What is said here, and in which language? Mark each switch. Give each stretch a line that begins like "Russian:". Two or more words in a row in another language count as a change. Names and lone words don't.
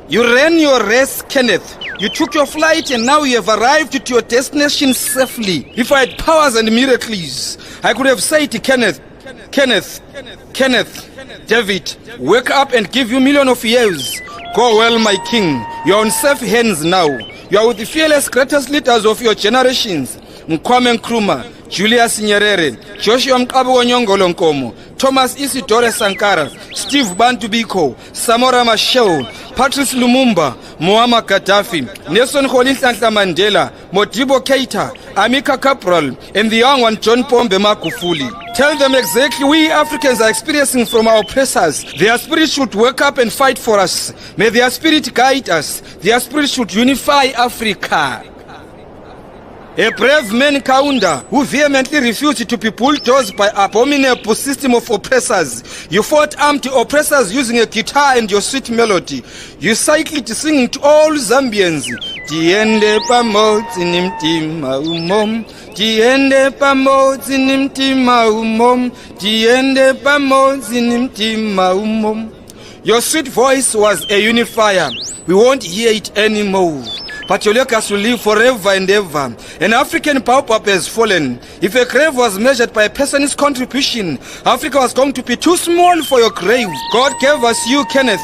English: You ran your race, Kenneth. You took your flight and now you have arrived to your destination safely. If I had powers and miracles, I could have said to Kenneth, David, wake up and give you millions of years. Go well, my king. You are on safe hands now. You are with the fearless greatest leaders of your generations. Nkwame Nkrumah, Julius Nyerere, Joshua Mqabo Nyongolo Nkomo, Thomas Isidore Sankara, Steve Bantu Biko, Samora Machel, Patrice Lumumba, Muammar Gaddafi, Nelson Rolihlahla Mandela, Modibo Keita, Amika Cabral, and the young one John Pombe Magufuli. Tell them exactly we Africans are experiencing from our oppressors. Their spirit should wake up and fight for us. May their spirit guide us. Their spirit should unify Africa. A brave man, Kaunda, who vehemently refused to be bulldozed by abominable system of oppressors. You fought armed oppressors using a guitar and your sweet melody. You cycled singing to all Zambians.
Nyanja: TIYENDE PAMODZI NIMTIMA UMOM. TIYENDE PAMODZI NIMTIMA UMOM. TIYENDE PAMODZI NIMTIMA UMOM.
English: Your sweet voice was a unifier. We won't hear it anymore. But your legacy will live forever and ever. An African baobab has fallen. If a grave was measured by a person's contribution, Africa was going to be too small for your grave. God gave us you, Kenneth.